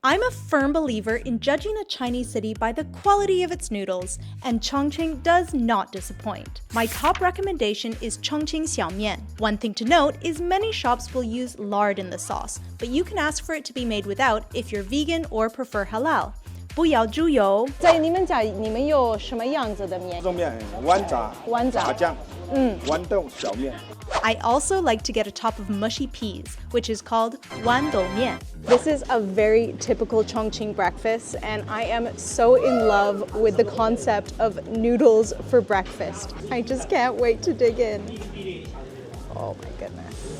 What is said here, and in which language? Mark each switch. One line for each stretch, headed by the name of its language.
English: I'm a firm believer in judging a Chinese city by the quality of its noodles, and Chongqing does not disappoint. My top recommendation is Chongqing Xiaomian. One thing to note is many shops will use lard in the sauce, but you can ask for it to be made without if you're vegan or prefer halal.
Chinese: 不要猪油。在你们家，你们有什么样子的面？这种面豌杂、炸酱、豌豆小面。
English: I also like to get a top of mushy peas, which is called 豌豆面. This is a very typical Chongqing breakfast, and I am so in love with the concept of noodles for breakfast. I just can't wait to dig in. Oh my goodness.